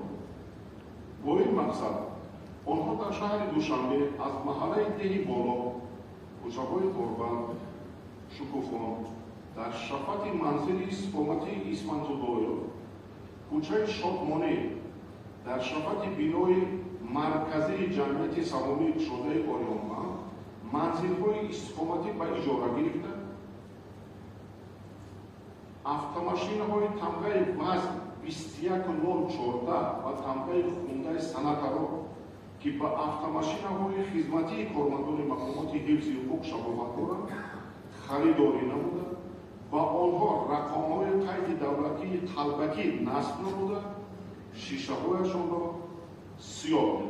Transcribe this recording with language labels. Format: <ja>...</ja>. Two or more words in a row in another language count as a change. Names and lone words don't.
<fa>با این مقصد آنها در شهر دوشنبه از محله دهی بالا، کوچه‌های گربت، شکوفان، در شفت منزل استقامتی اسفندزاده، کوچه شادمانه، در شفت بینای مرکزی جمعیت سهامی شده آریانبند منزل‌های استقامتی به اجاره گرفته،</fa> <tg>автомашинаҳои тамғаи вазн 21014 ва тамғаи хундаи санатаро ки ба автомашинаҳои хизматии кормандони мақомоти ҳифзи ҳуқуқ шабоҳат доранд харидорӣ намуда, ба онҳо рақамҳои қайди давлатии қалбакӣ насб намуда, шишаҳояшонро сиёҳ менамуд.</tg>